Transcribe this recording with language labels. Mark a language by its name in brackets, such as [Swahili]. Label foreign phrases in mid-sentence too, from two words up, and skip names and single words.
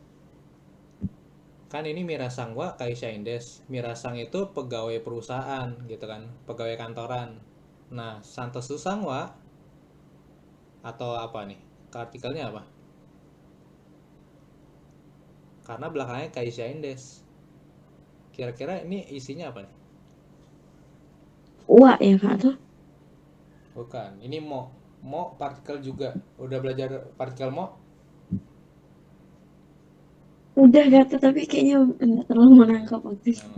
[Indonesian] Kan ini [Japanese] ミラさんはかいしゃいんです. [Indonesian] Mirasang itu pegawai perusahaan gitu kan, pegawai kantoran. Nah, [Japanese] サントスさんは [Indonesian] atau apa nih? Artikelnya apa? Karena belakangnya [Japanese] かいしゃいんです. [Indonesian] Kira-kira ini isinya apa nih? wa ya kak tuh. Bukan, ini mo partikel juga. Udah belajar partikel mo? Udah kata tapi kayaknya nggak terlalu menangkap waktu itu.